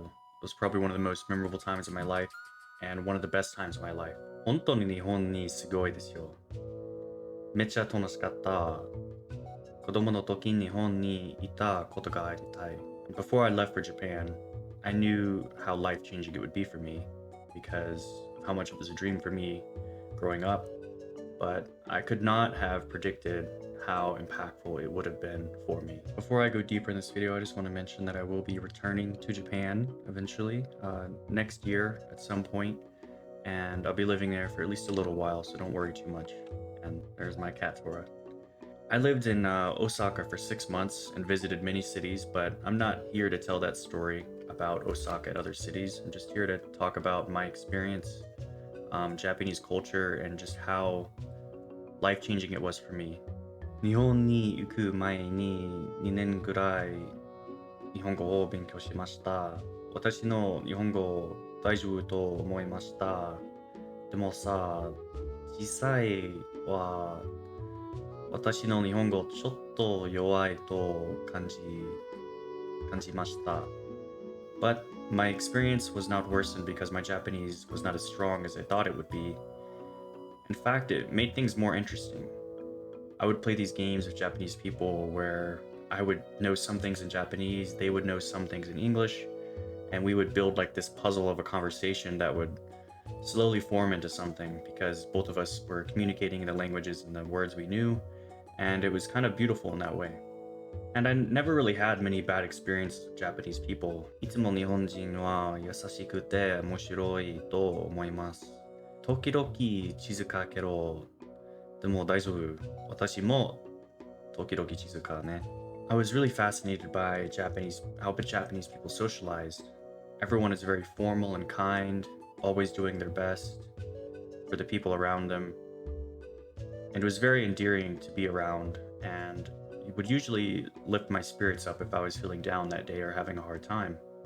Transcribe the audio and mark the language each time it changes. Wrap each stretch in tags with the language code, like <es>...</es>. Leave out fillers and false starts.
<en>It was probably one of the most memorable times of my life and one of the best times of my life.</en> <ja>本当に日本にすごいですよ。めっちゃ楽しかった。子供の時に日本にいたことがありたい。</ja> <en>Before I left for Japan, I knew how life-changing it would be for me because of how much it was a dream for me growing up, but I could not have predicted how impactful it would have been for me. Before I go deeper in this video, I just want to mention that I will be returning to Japan eventually, next year at some point, and I'll be living there for at least a little while, so don't worry too much. And there's my cat Tora. I lived in Osaka for 6 months and visited many cities, but I'm not here to tell that story about Osaka and other cities. I'm just here to talk about my experience, Japanese culture, and just how life-changing it was for me.</en> <ja>日本に行く前に2年ぐらい日本語を勉強しました。私の日本語大丈夫と思いました。でもさ、実際は私の日本語ちょっと弱いと感じました。</ja> <en>But my experience was not worsened because my Japanese was not as strong as I thought it would be. In fact, it made things more interesting. I would play these games with Japanese people where I would know some things in Japanese, they would know some things in English, and we would build like this puzzle of a conversation that would slowly form into something because both of us were communicating in the languages and the words we knew, and it was kind of beautiful in that way. And I never really had many bad experiences with Japanese people.</en> <ja>いつも日本人は優しくて面白いと思います。時々静かけど、でも大丈夫。私も時々静かね。</ja> <en>I was really fascinated by how Japanese people socialized. Everyone is very formal and kind, always doing their best for the people around them. And it was very endearing to be around, and it would usually lift my spirits up if I was feeling down that day or having a hard time.</en>